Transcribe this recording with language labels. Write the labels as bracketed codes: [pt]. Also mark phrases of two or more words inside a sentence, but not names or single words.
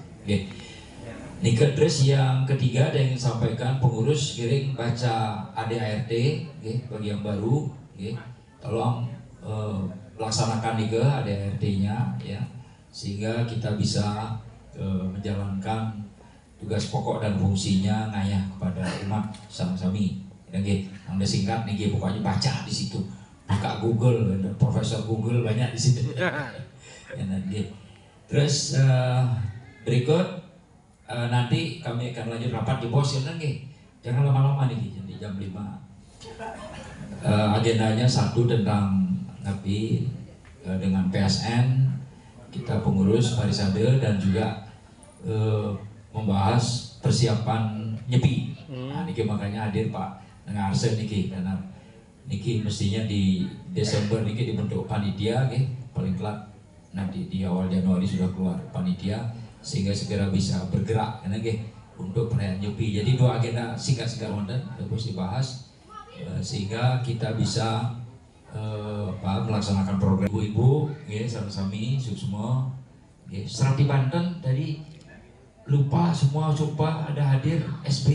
[id] Nika terus yang ketiga ada yang sampaikan pengurus kiring baca ADART bagi yang baru tolong laksanakan nika ADART-nya ya sehingga kita bisa menjalankan tugas pokok dan fungsinya ngayah kepada umat sami-sami. Yang singkat nih pokoknya baca di situ, buka Google, Profesor Google banyak di situ. Terus berikut nanti kami akan lanjut rapat di pos jangan lama-lama nih jadi jam 5. Agendanya satu tentang napi dengan PSN kita pengurus Parisade dan juga membahas persiapan nyepi. Nah, niki makanya hadir Pak Nengarse niki karena niki mestinya di Desember niki dibentuk panitia paling telat nanti di awal Januari sudah keluar panitia sehingga segera bisa bergerak karena untuk perayaan Nyepi. Jadi dua agenda singkat-singkat wonten terus dibahas sehingga kita bisa melaksanakan program ibu-ibu sama-sami semua Serati Banten tadi lupa semua coba ada hadir SBI.